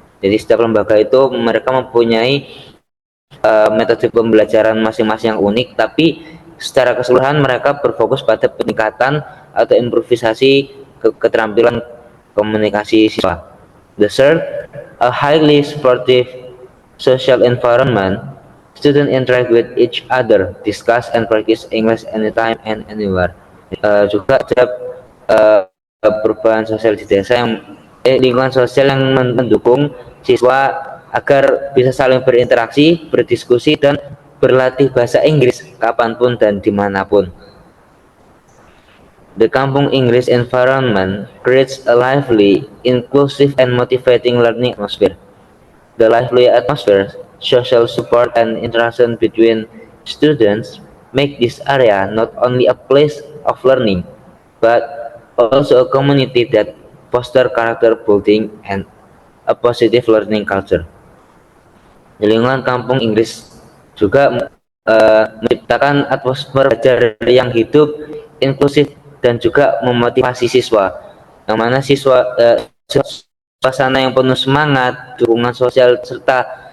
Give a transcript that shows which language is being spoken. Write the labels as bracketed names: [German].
[Indonesian] Jadi setiap lembaga itu mereka mempunyai metode pembelajaran masing-masing yang unik, tapi secara keseluruhan mereka berfokus pada peningkatan atau improvisasi keterampilan komunikasi siswa. [English] The third, a highly supportive social environment. Students interact with each other, discuss and practice English anytime and anywhere. [Indonesian] Juga ada perubahan sosial di desa yang lingkungan sosial yang mendukung siswa agar bisa saling berinteraksi, berdiskusi, dan berlatih bahasa Inggris kapanpun dan dimanapun. [English] The Kampung Inggris environment creates a lively, inclusive, and motivating learning atmosphere. The lively atmosphere, social support, and interaction between students make this area not only a place of learning, but also a community that foster character building and a positive learning culture. [Indonesian] Di lingkungan Kampung Inggris juga menciptakan atmosfer belajar yang hidup, inklusif, dan juga memotivasi siswa, yang mana suasana yang penuh semangat, dukungan sosial, serta